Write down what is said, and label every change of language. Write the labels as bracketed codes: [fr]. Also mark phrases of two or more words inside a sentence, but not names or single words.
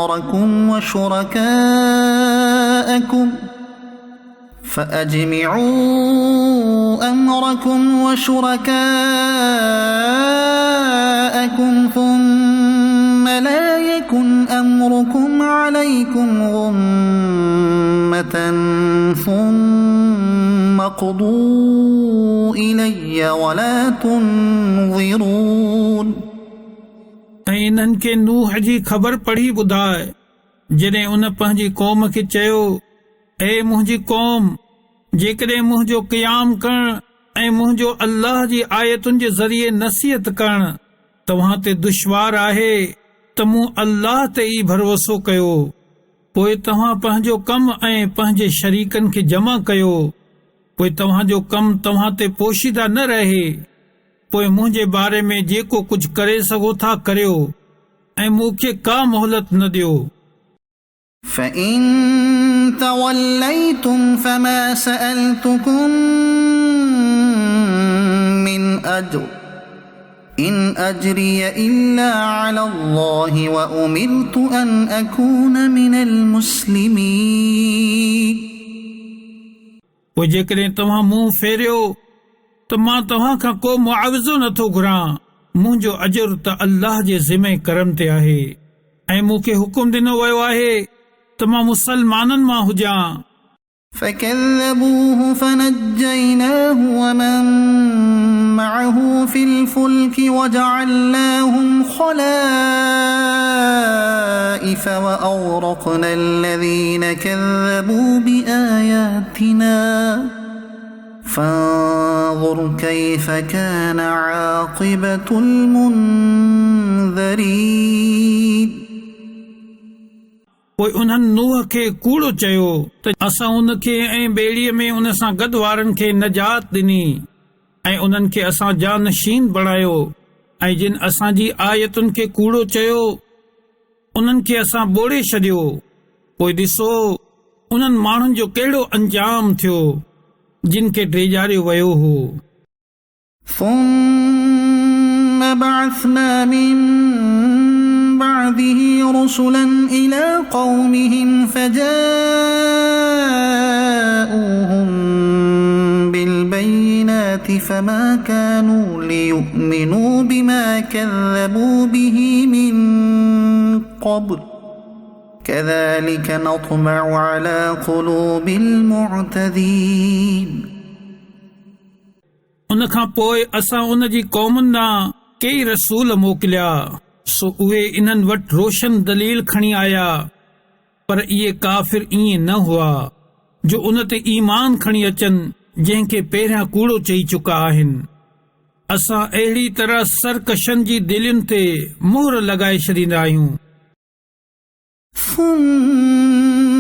[ar] أمركم وشركاءكم ثم لا يكن أمركم عليكم غمة ثم اقضوا إلي ولا تنظرون [sd] इन्हनि खे नूह जी ख़बर पढ़ी ॿुधाए जॾहिं उन पंहिंजी क़ौम खे चयो ए मुंहिंजी क़ौम जेकॾहिं मुंहिंजो क़याम करण ऐं मुंहिंजो अल्लाह जी आयतुनि जे ज़रिए नसीहत करण तव्हां ते दुश्वार आहे त मूं अल्लाह ते ई भरोसो कयो पोइ तव्हां पंहिंजो कमु ऐं पंहिंजे शरीकनि खे जमा कयो पोइ तव्हांजो कमु तव्हां ते पोशीदा न रहे पोइ मुंहिंजे बारे में जेको कुझु करे सघो था करियो ऐं मूंखे का मोहलत न ॾियो [ar] فإن توليتم فما سألتكم من أجر إن أجري إلا على الله وأمرت أن أكون من المسلمين [sd] पोइ जेकॾहिं तव्हां मुंहुं फेरियो त मां तव्हां खां को मुआविज़ो नथो घुरां मुंहिंजो अजर त अल्लाह जे ज़िमे करम ते आहे ऐं मूंखे हुकुम ॾिनो वियो आहे त मां मुसलमाननि मां हुजां [ar] فكذبوه فنجيناه ومن معه في الفلك وجعلناهم خلائف وأغرقنا الذين كذبوا بآياتنا فانظر كيف كان عاقبة المنذرين [sd] पोइ उन्हनि नूह खे कूड़ो चयो त असां उन खे ऐं ॿेड़ीअ में उन सां गॾु वारनि खे नजात ॾिनी ऐं उन्हनि खे असां जानशीन बणायो ऐं जिन असांजी आयतुनि खे कूड़ो चयो उन्हनि खे असां ॿोड़े छॾियो पोइ ॾिसो उन्हनि माण्हुनि जो कहिड़ो अंजाम थियो जिन खे ड्रेजारियो वियो हो [ar] ثم بعثنا من بعده رسلا إلى قومهم فجاءوهم بالبينات فما كانوا ليؤمنوا بما كذبوا به من قبل كذلك نطبع على قلوب المعتدين [sd] उन खां पोइ असां उन जी क़ौमुनि ॾांहुं कई रसूल मोकिलिया सो उहे इन्हनि वटि रोशन दलील खणी आया पर इहे काफ़िर ईअं न हुआ जो उन ते ईमान खणी अचनि जंहिंखे पहिरियां कूड़ो चई चुका आहिनि असां अहिड़ी तरह सरकशनि जी दिलयुनि ते मोहर लॻाए छॾींदा आहियूं